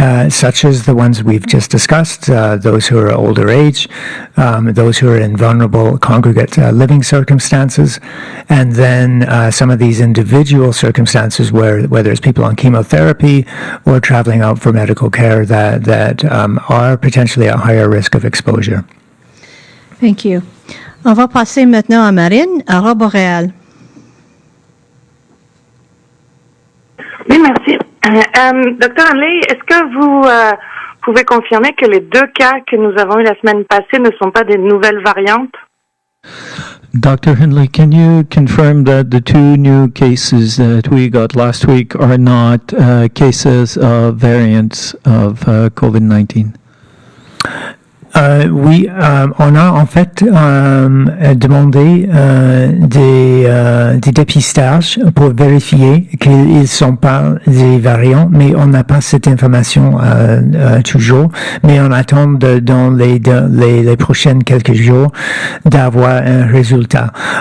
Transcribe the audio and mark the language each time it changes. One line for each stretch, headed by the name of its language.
English: such as the ones we've just discussed, those who are older age, those who are in vulnerable congregate living circumstances, and then some of these individual circumstances where there's people on chemotherapy or traveling out for medical care that are potentially at higher risk of exposure. Thank you.
French: On va passer maintenant à Marine, à Roboréal. Oui, merci. Docteur Hanley, est-ce que vous pouvez confirmer que les 2 cas que nous avons eu la semaine passée ne sont pas des nouvelles variantes?
English: Dr. Hanley, can you confirm that the 2 new cases that we got last week are not cases of variants of COVID-19?
French: Oui, on a en fait demandé des dépistages pour vérifier qu'ils ne sont pas des variants, mais on n'a pas cette information toujours. Mais on attend dans les prochaines quelques jours d'avoir un résultat.